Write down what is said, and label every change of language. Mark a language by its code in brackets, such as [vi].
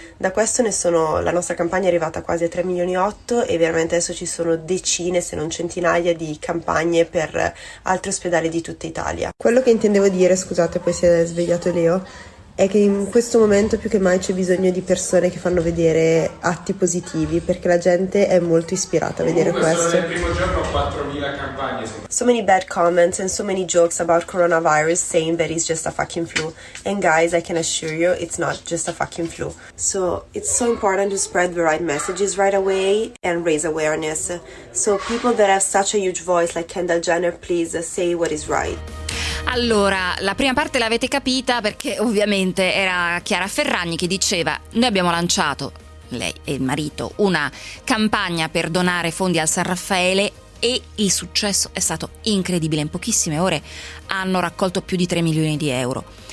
[it] Da questo la nostra campagna è arrivata quasi a 3,8 milioni e veramente adesso ci sono decine se non centinaia di campagne per altri ospedali di tutta Italia. Quello che intendevo dire, scusate poi si è svegliato Leo, è che in questo momento più che mai c'è bisogno di persone che fanno vedere atti positivi, perché la gente è molto ispirata a vedere questo. Sono nel primo giorno 4,000 campagne. [en] So many bad comments and so many jokes about coronavirus saying that it's just a fucking flu. And guys, I can assure you, it's not just a fucking flu. So it's so important to spread the right messages right away and raise awareness. So people that have such a huge voice like Kendall Jenner, please say what is right. [it] Allora, la prima parte l'avete capita perché ovviamente era Chiara Ferragni che diceva: noi abbiamo lanciato, lei e il marito, una campagna per donare fondi al San Raffaele e il successo è stato incredibile. In pochissime ore hanno raccolto più di 3 milioni di euro.